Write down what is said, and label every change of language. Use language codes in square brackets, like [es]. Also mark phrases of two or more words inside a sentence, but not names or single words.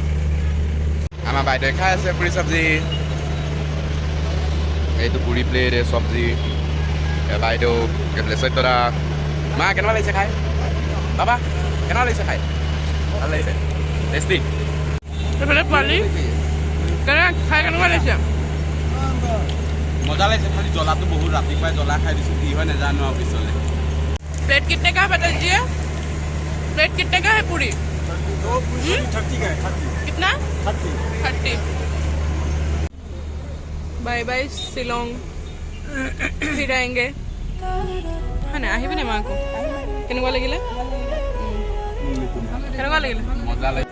[as] আমাৰ বাইদেউ খাই আছে পুৰি চব্জি এইটো পুৰি প্লেট চব্জি বাইদেউ এইফালে চৈত্যদা মা কেনেকুৱা লাগিছে খাই বাবা কেনেকুৱা লাগিছে খাই ভাল লাগিছে টেষ্টি এফালে পোৱালি খাই কেনেকুৱা লাগিছে মজা লাগিছে খালি জ্বলাটো বহুত ৰাতিপুৱাই জ্বলা খাই দিছোঁ কি হয় নাজানো আৰু পিছলৈ [hi] प्लेट कितने का है बता दीजिए प्लेट कितने का है पूरी 30 का है कितना 30 [en] bye bye [hi] शिलोंग फिर आएंगे हाँ ना [as] আহিবনে মাকো কেনেকুৱা লাগিলে কেনেকুৱা লাগিলে মজা লাগে